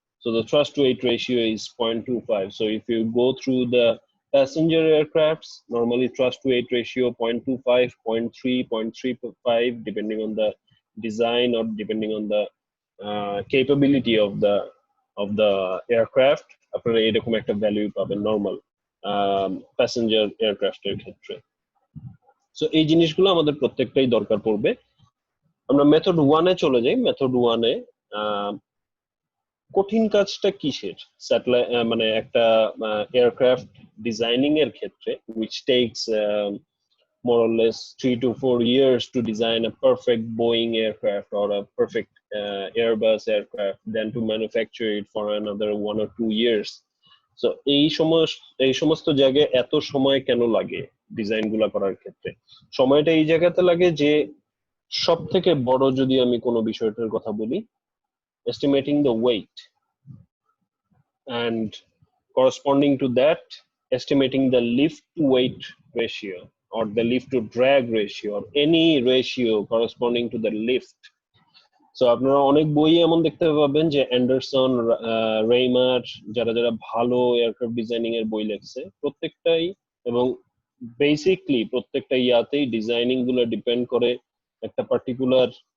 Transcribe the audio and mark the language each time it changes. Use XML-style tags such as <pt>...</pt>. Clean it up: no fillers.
<en>So the thrust to weight ratio is 0.25. So if you go through the passenger aircrafts, normally thrust to weight ratio 0.25, 0.3, 0.35, depending on the design or depending on the capability of the aircraft.</en> <bn>আপনারা এরকম একটা value পাবেন normal passenger এয়ারক্রাফটের ক্ষেত্রে। So এই জিনিসগুলো আমাদের প্রত্যেকটাই দরকার পড়বে। আমরা মেথড 1 এ চলে যাই। মেথড 1 এ কঠিন কাজটা কিসের? স্যাটেলাইট মানে একটা এয়ারক্রাফট ডিজাইনিং এর ক্ষেত্রে</bn> <en>which takes more or less 3 to 4 years to design a perfect Boeing aircraft or a perfect Airbus aircraft, then to manufacture it for another 1 or 2 years.</en> <bn>So এই সমস্ত জায়গায় এত সময় কেন লাগে ডিজাইন গুলা করার ক্ষেত্রে? সময়টা এই জায়গাতে লাগে যে সব থেকে বড় যদি আমি কোনো বিষয়টার কথা বলি,</bn> <en>estimating the weight and corresponding to that estimating the lift to weight ratio or the lift to drag ratio or any ratio corresponding to the lift.</en> <bn>So আপনারা অনেক বই এমন দেখতে পাবেন যে অ্যান্ডারসন, রেইমার, যারা যারা ভালো এয়ারক্রাফট ডিজাইনিং এর বই লেখছে প্রত্যেকটাই, এবং বেসিকলি প্রত্যেকটা ইয়াতেই ডিজাইনিং গুলো ডিপেন্ড করে একটা পার্টিকুলার</bn>